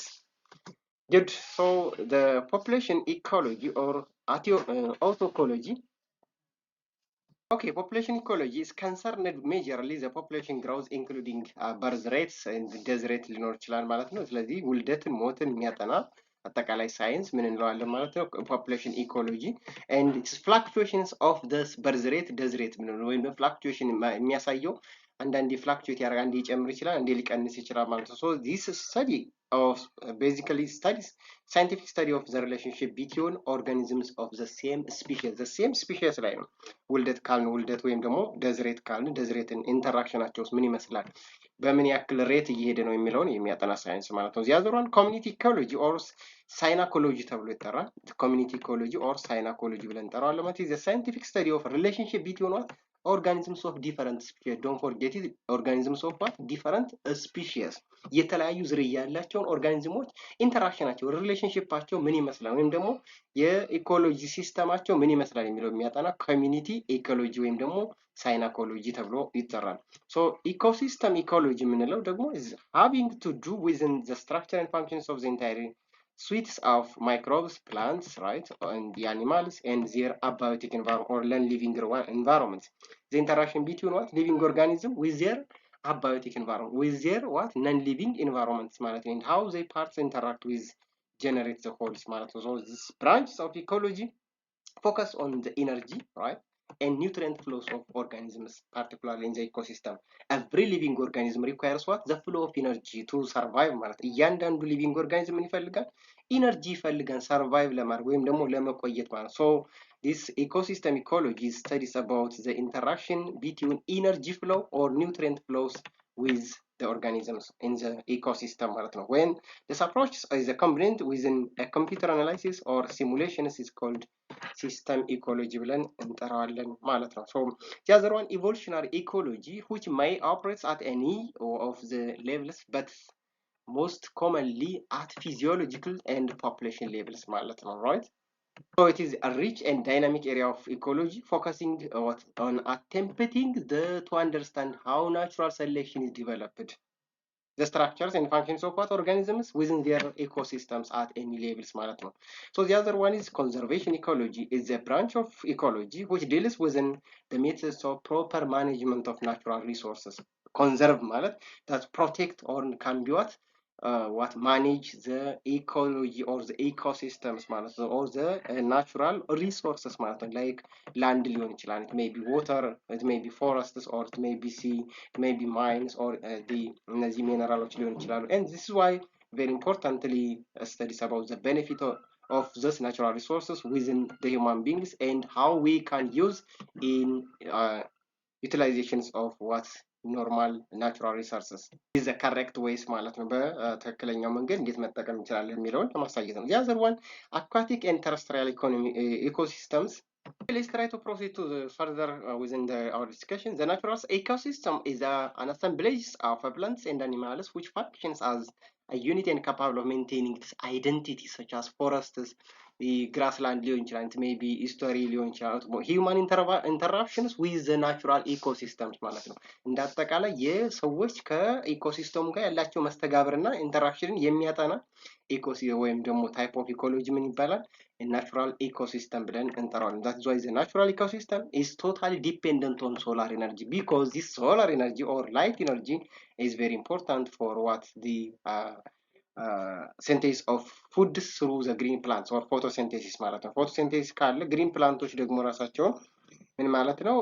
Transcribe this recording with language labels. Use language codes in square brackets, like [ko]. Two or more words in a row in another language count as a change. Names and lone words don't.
[en] Good. So the population ecology or autoecology Okay, population ecology is concerned majorly the population growth including birth rates and death rate [am] ሊኖር ይችላል ማለት ነው። ስለዚህ ውልደትን ሞትን የሚያጠና አጠቃላይ ሳይንስ ምን እንለዋለን ማለት ነው? [en] population ecology and its fluctuations of the birth rate death rate [am] ምን ነው ወይም ፍላክቹዌሽን የሚያሳየው አንዳንዴ ፍላክቹዌት ያደርጋል፣ አንዴ ሊጨምር ይችላል፣ አንዴ ሊቀንስ ይችላል ማለት ነው። [en] so this study of basically studies scientific study of the relationship between organisms of the same species [am] ላይ ነው። ውልደት ካልን ውልደት ወይም ደግሞ ደዝሬት ካልን ደዝሬትን ኢንተራክሽናቸውስ ምን ይመስላል፣ በምን ያክል ሬት እየሄደ ነው የሚለውን የሚያጠና ሳይንስ ማለት ነው። ዚያዘሯን [en] community ecology or [am] ሳይናኮሎጂ ተብሎ ይጠራል። [en] community ecology or synecology [am] ብለን እንጠራዋለን ማለት [en] the scientific study of relationship between what organisms of different species don't forget it organisms of what different species [am] የተለያዩ ዝርያ ያላቸውን ኦርጋኒዝሞች ኢንተራክሽናቸው ሪሌሽንሺፓቸው ምን ይመስላል ወይም ደግሞ የኢኮሎጂ ሲስተማቸው ምን ይመስላል የሚለው የሚያጠና ኮሚኒቲ ኢኮሎጂ ወይም ደግሞ ሳይናኮሎጂ ተብሎ ይጠራል። [en] so ecosystem ecology [am] የምንለው ደግሞ [en] having to do within the structure and functions of the entire suites of microbes, plants, right, and the animals and their abiotic environment or non-living environments. The interaction between what living organism with their abiotic environment, with their what non-living environments [am] ማለት ነው, [en] and how they parts interact with generate the wholes [am] ማለት ነው. [en] So this branches of ecology focus on the energy, right, and nutrient flows of organisms, particularly in the ecosystem. Every living organism requires what? The flow of energy to survive [am] ማለት እያንዳንዱ [en] living organism [am] ምን ይፈልጋል? ኢነርጂ ይፈልጋል [en] survive [am] ለማድረግ ወይም ደግሞ ለመቆየት ማለት። [en] so this ecosystem ecology studies about the interaction between energy flow or nutrient flows with the organisms in the ecosystem [am] ማለት ነው. [en] when this approach is combined within a computer analysis or simulations is called system ecology [am] ብለን እንጠራዋለን ማለት ነው. [en] so the other one evolutionary ecology which may operate at any of the levels but most commonly at physiological and population levels [am] ማለት ነው, [en] right? So it is a rich and dynamic area of ecology focusing on attempting to understand how natural selection is developed, the structures and functions of what organisms within their ecosystems at any levels [am] ማለት ነው. [en] So the other one is conservation ecology. It's a branch of ecology which deals within the methods of proper management of natural resources. Conserve ማለት that protect or can be what manage the ecology or the ecosystems [am] ማለት ነው, [en] or the natural resources [am] ማለት ነው, [en] like land [am] ሊሆን ይችላል, [en] it may be water, it may be forests, or it may be sea, it may be mines, or the [am] እነዚህ ሚነራሎች ሊሆን ይችላሉ. [en] and this is why very importantly studies about the benefit of those natural resources within the human beings and how we can use in utilizations of what normal natural resources is the correct ways [am] ማለት ነው። በትክክለኛው መንገድ እንዴት መጠቀም እንችላለን የሚለውን ለማሳየት ነው። [en] the other one aquatic and terrestrial ecosystems. Let's try to proceed to the further within our discussion. The natural ecosystem is an assemblage of plants and animals which functions as a unit and capable of maintaining its identity, such as forests, the grassland [am] ሊሆን ይችላል, [en] it may be history [am] ሊሆን ይችላል, [en] human interactions with the natural ecosystems [am] ማለት ነው። እንደ አጠቃላይ የሰዎች ከኢኮሲስተሙ ጋር ያላቸው መስተጋብርና ኢንተራክሽንን የሚያጠና ኢኮሲ ወይም ደግሞ [en] type of ecology [am] ምን ይባላል? [en] natural ecosystem [am] ብለን እንጠራዋለን። [en] that is why the natural ecosystem is totally dependent on solar energy because this solar energy or light energy is very important for what the synthesis of food through the green plants or photosynthesis [am] ማለት ነው። [en] photosynthesis [am] ካለ ግሪን ፕላንቶች ደግሞ ራሳቸውን ምን ማለት ነው?